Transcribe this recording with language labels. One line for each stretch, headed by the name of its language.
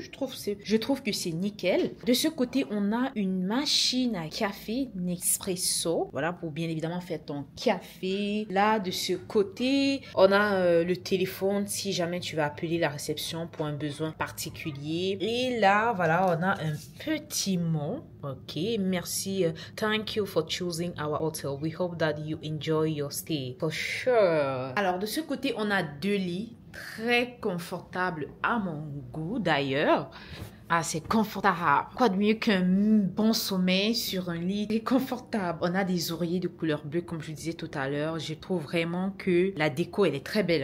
French: Je trouve que c'est nickel. De ce côté on a une machine à café Nespresso, voilà, pour bien évidemment faire ton café. Là de ce côté on a le téléphone si jamais tu vas appeler la réception pour un besoin particulier. Et là, voilà, on a un petit mot.
English: Ok, merci. Thank you for choosing our hotel. We hope that you enjoy your stay. For sure.
French: Alors, de ce côté, on a 2 lits. Très confortables à mon goût, d'ailleurs. Ah, c'est confortable. Quoi de mieux qu'un bon sommeil sur un lit très confortable. On a des oreillers de couleur bleue, comme je vous disais tout à l'heure. Je trouve vraiment que la déco, elle est très belle.